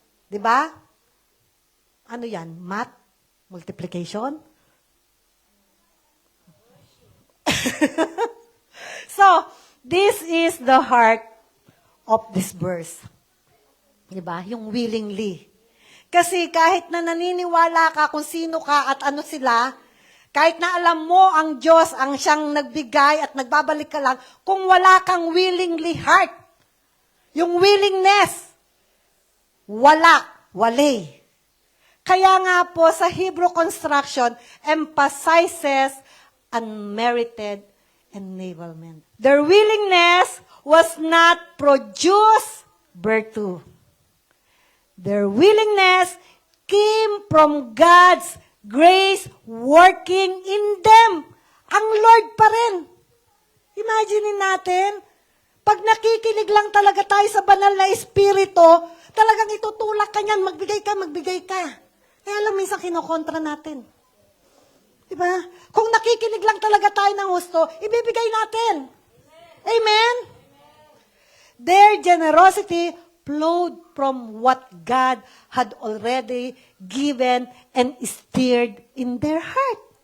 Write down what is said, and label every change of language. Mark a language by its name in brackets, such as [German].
[Filipino] Diba? Ano yan? Math? Multiplication? [English] So, this is the heart of this verse. [Filipino] Diba? Yung willingly. Kasi kahit na naniniwala ka kung sino ka at ano sila, kahit na alam mo ang Diyos ang siyang nagbigay at nagbabalik ka lang, kung wala kang willingly heart, yung willingness, wali. Kaya nga po sa [English] Hebrew construction, emphasizes unmerited enablement. Their willingness was not produce virtue. Their willingness came from God's grace working in them. [Filipino] Ang Lord pa rin. Imagine natin, pag nakikinig lang talaga tayo sa banal na espiritu, talagang itutulak ka niyan, magbigay ka. Kaya alam, minsan kinokontra natin. Diba? Kung nakikinig lang talaga tayo ng gusto, ibibigay natin. Amen? [English] Their generosity flowed from what God had already given and stirred in their heart.